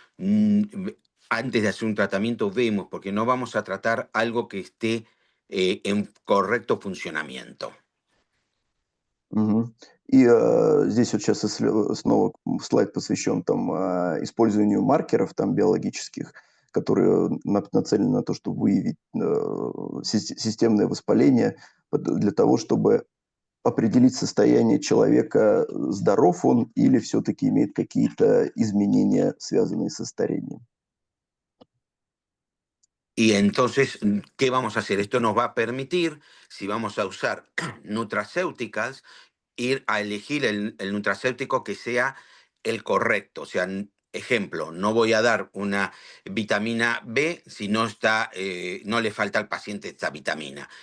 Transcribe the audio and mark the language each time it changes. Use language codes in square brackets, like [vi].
[es] Antes de hacer un tratamiento vemos, porque no vamos a tratar algo que esté en correcto funcionamiento. Мгм. [ru] И здесь вот сейчас снова слайд посвящен там использованию маркеров там биологических, которые нацелены на то, чтобы выявить системное воспаление для того, чтобы определить состояние человека, здоров он или все-таки имеет какие-то изменения, связанные со старением. [es] Y entonces, ¿qué vamos a hacer? Esto nos va a permitir, si vamos a usar nutracéuticas, ir a elegir el nutracéutico que sea el correcto. O sea, ejemplo, no voy a dar una vitamina B si no está, no le falta al paciente esta vitamina.